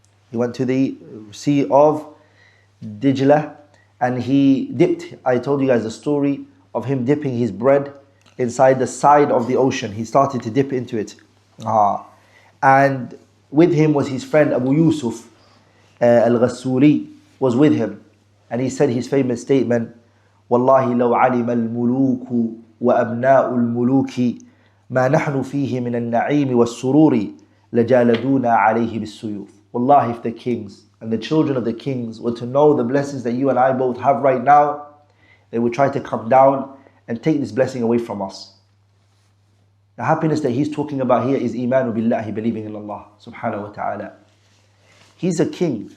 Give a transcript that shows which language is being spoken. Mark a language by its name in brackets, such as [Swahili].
[English] He went to the Sea of Dijla and he dipped. I told you guys the story of him dipping his bread inside the side of the ocean. He started to dip into it. And with him was his friend Abu Yusuf al-Ghassuli was with him. And he said his famous statement, [Arabic] وَاللَّهِ لَوْ عَلِمَ الْمُلُوكُ وَأَبْنَاءُ الْمُلُوكِ مَا نَحْنُ فِيهِ مِنَ النَّعِيمِ وَالسُّرُورِ لَجَالَدُونَا عَلَيْهِ بِالسُّيُوفِ. [English] Wallahi, if the kings and the children of the kings were to know the blessings that you and I both have right now, they would try to come down and take this blessing away from us. The happiness that he's talking about here is imanu billahi, believing in Allah subhanahu wa ta'ala. He's a king.